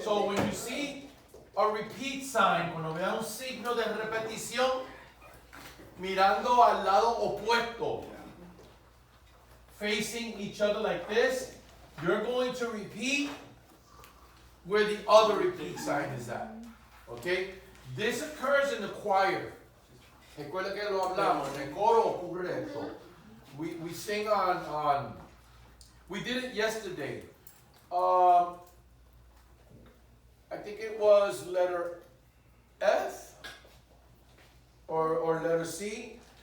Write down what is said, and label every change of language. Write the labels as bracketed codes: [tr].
[en] So when you see a repeat sign, [es] cuando vean un signo de repetición, mirando al lado opuesto, [en] facing each other like this, you're going to repeat where the other repeat sign is at. Okay? This occurs in the choir. [es] Recuerda que lo hablamos, en el coro ocurre esto. [en] We sing on we did it yesterday. I think it was letter F or letter C.